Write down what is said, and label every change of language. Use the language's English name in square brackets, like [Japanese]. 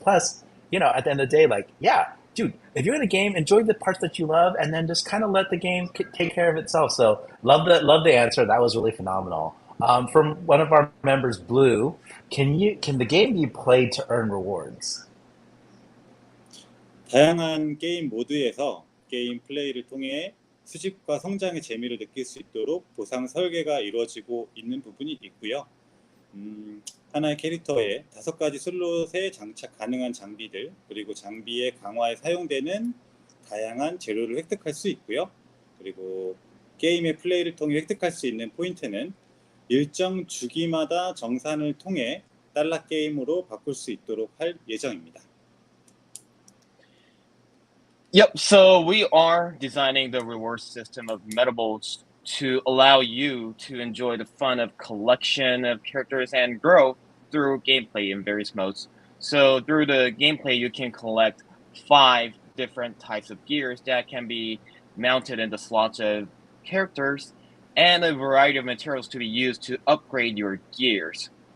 [English] Plus, at the end of the day, yeah, dude, if you're in a game, enjoy the parts that you love and then just kind of let the game take care of itself. So love the answer. That was really phenomenal. From one of our members, Blue, can the game be played to earn rewards? [Korean] 다양한 게임 모드에서 게임 플레이를 통해 수집과 성장의 재미를 느낄 수 있도록 보상 설계가 이루어지고 있는 부분이 있고요. 하나의 캐릭터에 5가지 슬롯에 장착 가능한 장비들, 그리고 장비의 강화에 사용되는 다양한 재료를 획득할 수 있고요. 그리고 게임의 플레이를 통해 획득할 수 있는 포인트는 일정 주기마다 정산을 통해 달러 게임으로 바꿀 수 있도록 할 예정입니다. [English] Yep, so we are designing the reward system of Metabolts to allow you to enjoy the fun of collection of characters and grow through gameplay in various modes. So through the gameplay, you can collect 5 different types of gears that can be mounted in the slots of characters and a variety of materials to be used to upgrade your gears.